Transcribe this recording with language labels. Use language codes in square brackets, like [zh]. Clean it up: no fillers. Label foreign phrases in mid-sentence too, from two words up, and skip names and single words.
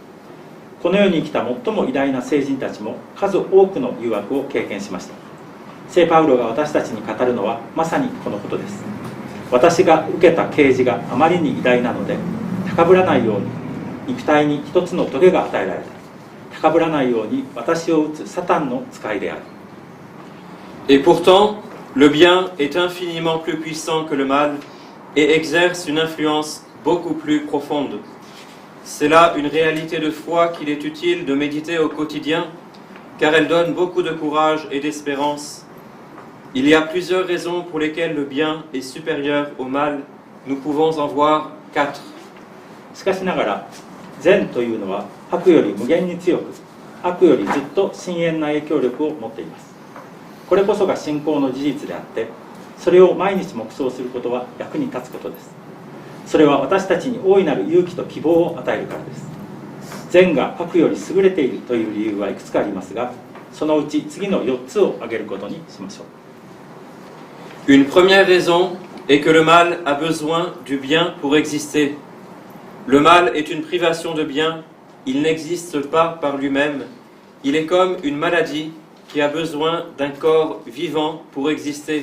[ja] この世に生きた最も偉大な聖人たちも数多くの誘惑を経験しました。聖パウロが私たちに語るのはまさにこのことです。私が受けた啓示があまりに偉大なので、高ぶらないように肉体に一つのトゲが与えられた。高ぶらないように私を打つサタンの使いである。 [fr] Et pourtant, le bien est infiniment plus puissant que le mal et exerce une influence beaucoup plus profonde. C'est là une réalité de foi qu'il est utile de méditer au quotidien, car elle donne beaucoup de courage et d'espérance. Il y a plusieurs raisons pour lesquelles le bien est supérieur au mal. Nous pouvons en voir 4. [ja] しかしながら善というのは悪より無限に強く、悪よりずっと深遠な影響力を持っています。これこそが信仰の事実であって、それを毎日黙想することは役に立つことです。それは私たちに大いなる勇気と希望を与えるからです。善が悪より優れているという理由はいくつかありますが、そのうち次の4つを挙げることにしましょう。 [fr] Une première raison est que le mal a besoin du bien pour exister. Le mal est une privation de bien, il n'existe pas par lui-même. Il est comme une maladie qui a besoin d'un corps vivant pour exister.